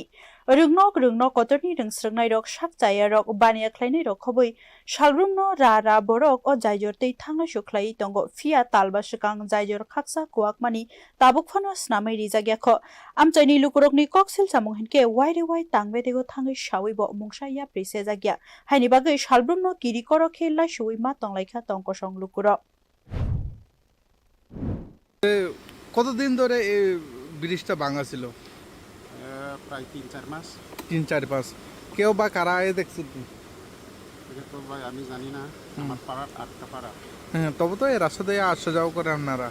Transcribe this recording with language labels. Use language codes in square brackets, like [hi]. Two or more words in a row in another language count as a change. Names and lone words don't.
[trp] रोंनक कतरनि रोंस्रोंनाय रक साक जाया रक बानिया ख्लायनाय रक खबै सालब्रुमनो रा बरक अ जायजर तै थांलाय सुख्लायै दंग फिया तालबा सिगां जायजर खाकसा कुवाकमानि ताबुकफानो स्नामै रिजागियाख आमचाइनि लुकुरकनि कक्सिल सामुं हिनके वाय तांबेदेगो थाङै सावैबो मुंसाया प्रिसे जागिया हायनि बागै सालब्रुमनो किरिकर खेला सुवैमा तंलायखा तंकसं लुकुर [bn] কতদিন ধরে এই ব্রিজটা ভাঙা ছিল? প্রায় ৩-৪ মাস। ৩-৪ মাস। কেউ বা কারা দেখছেন? এটা তো ভাই আমি জানি না, আমার পাড়ার আটটা পাড়া। হ্যাঁ, তবে তো এই রাস্তা দিয়ে আসা যাওয়া করে আপনারা